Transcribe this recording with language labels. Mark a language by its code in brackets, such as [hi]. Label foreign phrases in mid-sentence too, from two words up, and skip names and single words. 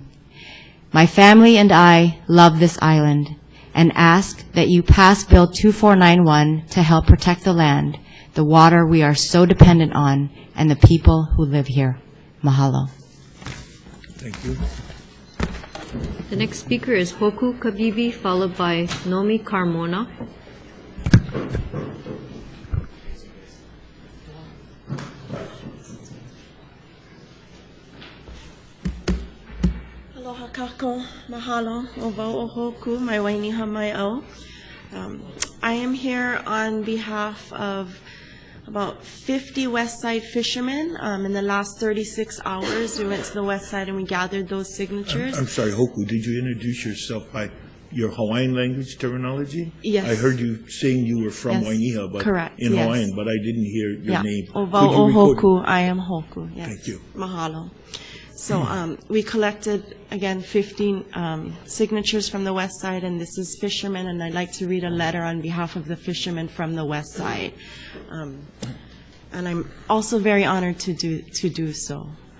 [en] My family and I love this island and ask that you pass Bill 2491 to help protect the land, the water we are so dependent on, and the people who live here. Mahalo. Thank you. The next speaker is Hoku Kabibi, followed by Nomi Carmona. [haw] Aloha kako, mahalo, o wau o hoku, mai wainiha mai au. [en] I am here on behalf of about 50 West Side fishermen. In the last 36 hours, we went to the West Side and we gathered those signatures. I'm sorry, Hoku, did you introduce yourself by your Hawaiian language terminology? Yes. I heard you saying you were from Yes. Wainiha, but Correct, in yes. Hawaiian, but I didn't hear your name. [haw] O [en] Could [haw] wau [en] you [haw] o [en] record- hoku, I am hoku, yes. Thank you. Mahalo. So we collected, again, 15 signatures from the West Side, and this is fishermen, and I'd like to read a letter on behalf of the fishermen from the West Side. And I'm also very honored to do so.